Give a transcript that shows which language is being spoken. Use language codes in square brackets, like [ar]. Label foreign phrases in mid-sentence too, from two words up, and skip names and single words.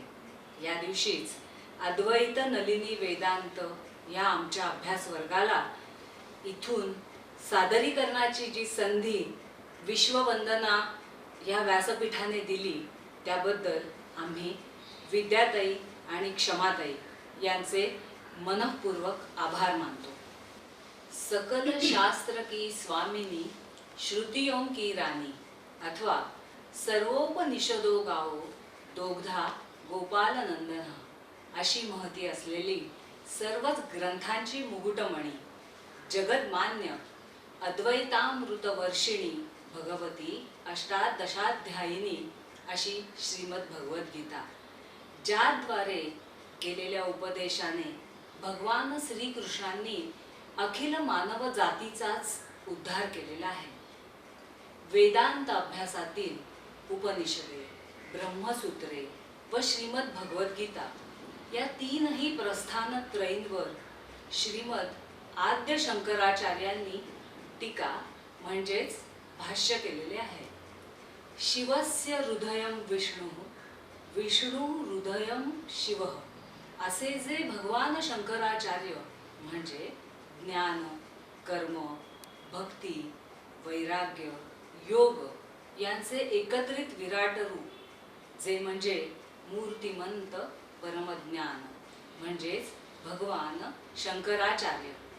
[mr] या दिवशीच अद्वैत नलिनी वेदांत या आमच्या अभ्यास वर्गाला इथून सादरीकरणाची जी संधी विश्ववंदना या व्यासपीठाने दिली त्याबद्दल आम्ही विद्याताई आणि क्षमाताई यांचे मनःपूर्वक आभार मानतो. [hi] सकल शास्त्र की स्वामिनी, श्रुतियों की राणी अथवा सर्वोपनिषदो [sa] गाओ दोग्धा गोपालनंदन [mr] अशी महती असलेली सर्वच ग्रंथांची मुकुटमणी, जगन्मान्य अद्वैतामृतवर्षिणी भगवती अष्टादशाध्यायिनी अशी श्रीमद भगवद्गीता, ज्याद्वारे केलेल्या उपदेशाने भगवान श्रीकृष्णांनी अखिल मानव जातीचाच उद्धार केलेला आहे. वेदांत अभ्यासातील उपनिषदे, ब्रह्मसूत्रे व श्रीमद भगवद्गीता या तीनही प्रस्थानत्रयींवर श्रीमद आद्य शंकराचार्यांनी टीका म्हणजेच भाष्य केलेले आहे. [sa] शिवस्य हृदयं विष्णु, विष्णु हृदयं शिव [mr] असे जे भगवान शंकराचार्य म्हणजे ज्ञान, कर्म, भक्ती, वैराग्य, योग यांचे एकत्रित विराट रूप, जे म्हणजे मूर्तिमंत परमज्ञान म्हणजेच भगवान शंकराचार्य.